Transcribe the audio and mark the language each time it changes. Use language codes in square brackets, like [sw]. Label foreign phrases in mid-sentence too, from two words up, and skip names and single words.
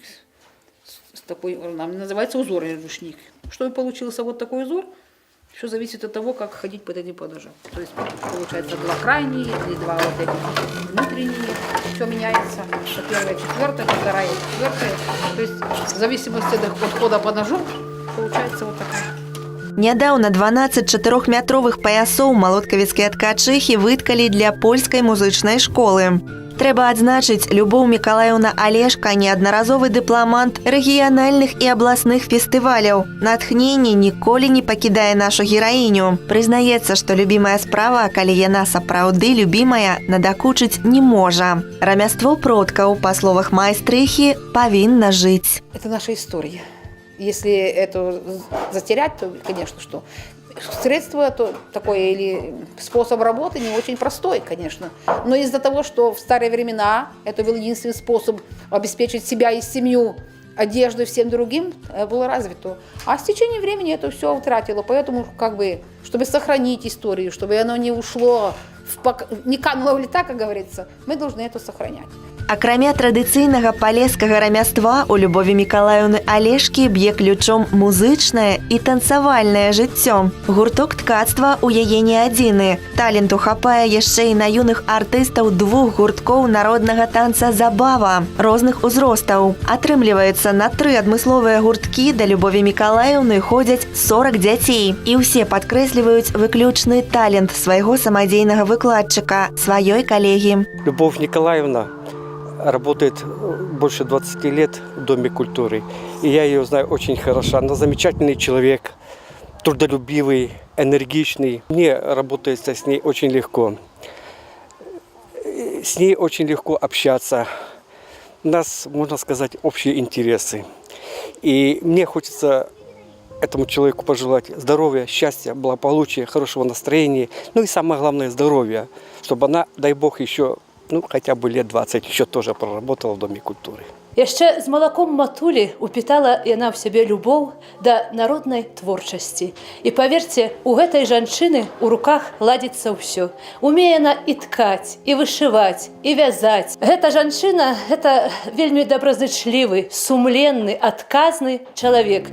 [ru] С такой, называется узорный рушник. Чтобы получился вот такой узор, Все зависит от того, как ходить под этим подножем. То есть получается 2 крайние или 2 вот эти внутренние. Все меняется. То первая, четвертая, то вторая, четвертая. То есть в зависимости от хода по ножу получается вот такая. [be] Нядаўна 12 4-метровых паясоў малоткавіцкія ткачыхі выткалі для польскай музычнай школы. Трэба адзначыць, Любоў Мікалаеўна Алешка неаднаразовы дыпламант рэгіянальных і абласных фестываляў. Натхненне ніколі не пакідае нашу гераіню. Прызнаецца, што любімая справа, калі яна сапраўды любімая, надакучыць не можа. Рамяство продкаў, па словах майстрыхі, павінна жыць. [ru] Это наша история. Если это затерять, то, конечно, что средство то такое или способ работы не очень простой, конечно. Но из-за того, что в старые времена это был единственный способ обеспечить себя и семью одеждой, всем другим, было развито. А с течением времени это все утратило. Поэтому, как бы, чтобы сохранить историю, чтобы оно не ушло, не кануло в лета, как говорится, мы должны это сохранять. [be] Акрамя традыцыйнага палескага рамяства, у Любові Мікалаеўны Алешкі б'е ключом музычнае і танцавальнае жыццё. Гурток ткацтва ў яе не адзіны. Таленту хапае яшчэ і на юных артыстаў 2 гурткоў народнага танца «Забава» розных узростаў. Атрымліваецца, на 3 адмысловыя гурткі да Любові Мікалаеўны ходзяць 40 дзяцей. І ўсе падкрэсліваюць выключны талент свайго самадзейнага выкладчыка, сваёй калегі. [ru] Любовь Николаевна работает больше 20 лет в Доме культуры. И я ее знаю очень хорошо. Она замечательный человек, трудолюбивый, энергичный. Мне работается с ней очень легко. С ней очень легко общаться. У нас, можно сказать, общие интересы. И мне хочется этому человеку пожелать здоровья, счастья, благополучия, хорошего настроения. Ну и самое главное, здоровья. Чтобы она, дай бог, еще хотя бы лет 20 еще тоже проработала в Доме культуры. [be] Яшчэ з малаком матулі упітала яна ў сябе любоў да народнай творчасці. І паверце, у гэтай жанчыны ў руках ладзіцца ўсё. Умее яна і ткаць, і вышываць, і вязаць. Гэта жанчына, гэта вельмі добразычлівы, сумленны, адказны чалавек.